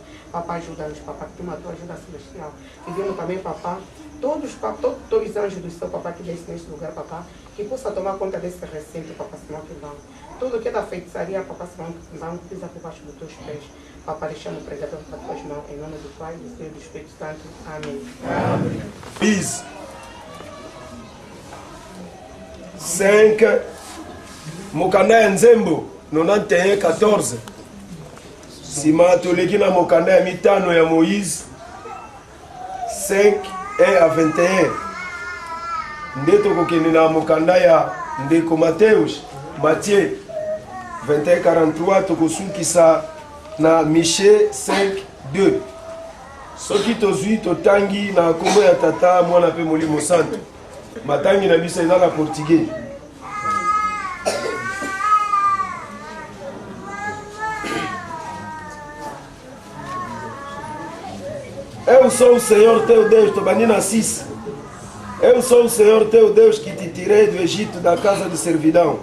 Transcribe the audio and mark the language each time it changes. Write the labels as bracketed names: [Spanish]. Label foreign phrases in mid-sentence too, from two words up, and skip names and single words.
[Portuguese] Papá, ajuda-nos, Papá, que tem uma tua ajuda celestial. Pedimos também, Papá, todos os anjos do céu, Papá, que desce neste lugar, Papá, que possa tomar conta desse recinto, Papá, Senhor, que não. Tudo que é da feitiçaria, Papá, Senhor, que não pisa por baixo dos teus pés. Papá, deixamos o pregador para as tuas mãos, em nome do Pai, do Filho e do Espírito Santo. Amém. Amém. Peace. [Lingala] 5 mokanda ya nzembo 91-14 nsima toleki na mokanda ya mitano ya Moïse 5:1-21 nde tokokende na mokanda ya ndeko Mateus Matthieu 21:43 tokosukisa na Miche 5:2 soki tozwi totangi na kombo ya Tata Mwana mpe Molimo Santo matangi na biso eza na portugais. [Portuguese] Eu sou o Senhor teu Deus, [Lingala] tobani na 6. [Portuguese] Eu sou o Senhor teu Deus que te tirei do Egito, da casa de servidão.